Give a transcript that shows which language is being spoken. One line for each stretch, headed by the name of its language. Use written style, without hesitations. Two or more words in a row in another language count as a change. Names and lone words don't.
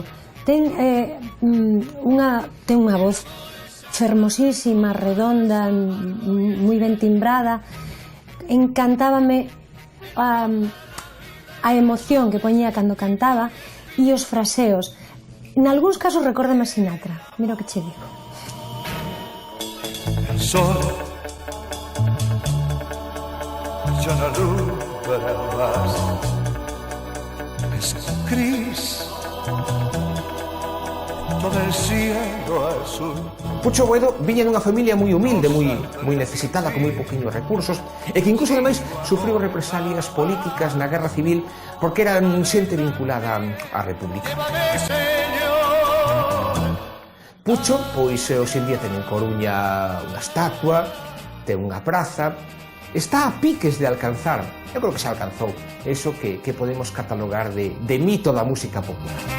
Galician: Ten unha voz fermosísima, redonda, moi ben timbrada. Encantábame a emoción que poñía cando cantaba e os fraseos. Nalgúns casos recórdame a Sinatra. Mira o que che digo.
Spanish: El sol ya no alumbra más, es gris todo el cielo azul.
Galician: Pucho Boedo viña dunha familia moi humilde, moi necesitada, con moi poquinhos recursos, e que incluso ademais sufriu represalias políticas na Guerra Civil porque era xente vinculada á República. Pucho, pois, hoxe en día ten en Coruña unha estatua, ten unha praza, está a piques de alcanzar, eu creo que se alcanzou, eso que podemos catalogar de mito da música popular.